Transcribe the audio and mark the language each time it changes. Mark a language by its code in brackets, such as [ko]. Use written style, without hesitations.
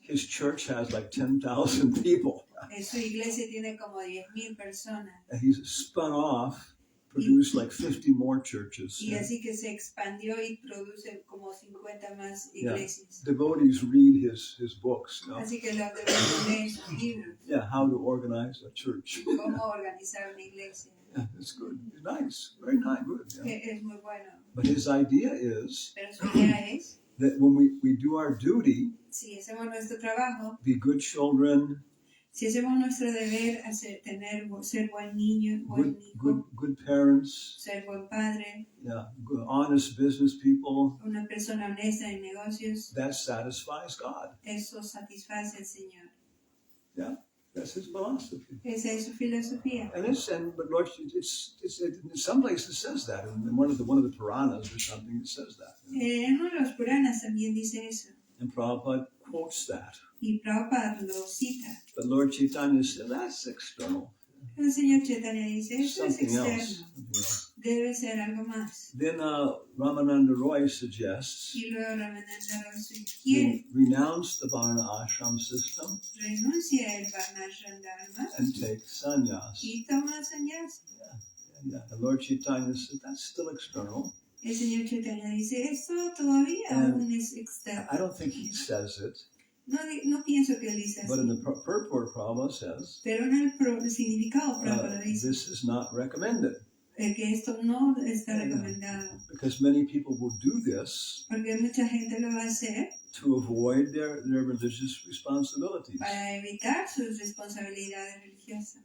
[en] His church has like 10,000 people. [es] Su iglesia tiene como 10,000 personas. [en] And he's spun off, produced like 50 more churches. [es] Y así que se expandió y produce como 50 más iglesias. [en] Devotees read his books. You know? [es] Así que los devotos leen sus libros. [en] Yeah, how to organize a church. [es] Cómo organizar una iglesia. [en] Yeah, it's good. It's nice. Very nice. Good. Yeah. [es] Es muy bueno. [en] But his idea is [es] Pero su idea es, [en] that when we do our duty, [es] si hacemos nuestro trabajo, [en] be good children, [es] Si hacemos nuestro deber, ser buen niño, buen hijo, [en] good parents, [es] ser buen padre, [en] good, honest business people, [es] una persona honesta en negocios, [en] that satisfies God. [es] eso satisface al Señor. [en] Yeah, that's his philosophy. [es] Esa es su filosofía. [en] But Lord, in some places it says that. In one of the Puranas or something, it says that. [es] En uno de los Puranas también dice eso. [en] And Prabhupada quotes that. [es] Y Prabhupada lo cita. [en] But Lord Chaitanya said that's external. [es] El Señor Chaitanya dice, eso es [en] Something [es] externo. [en] else. [es] Debe ser algo más. [en] Then Ramananda Roy suggests [es] Y luego Ramananda Roy sugiere, [en] renounce the Varna ashram system [es] renuncia el Varnashram Dharma [en] and take sannyas. [es] y toma sannyas. Yeah. [en] The Lord Chaitanya said that's still external. [es] El Señor Chaitanya dice, esto todavía aún es externo. [en] I don't think he says it. [es] No pienso que él dice así. [en] But in the purport, Prabhupada says, [es] Pero en el significado Prabhupada dice [en] this is not recommended. [es] Que esto no está recomendado. [en] Because many people will do this [es] Porque mucha gente lo va a hacer [en] to avoid their religious responsibilities. [es] para evitar sus responsabilidades religiosas.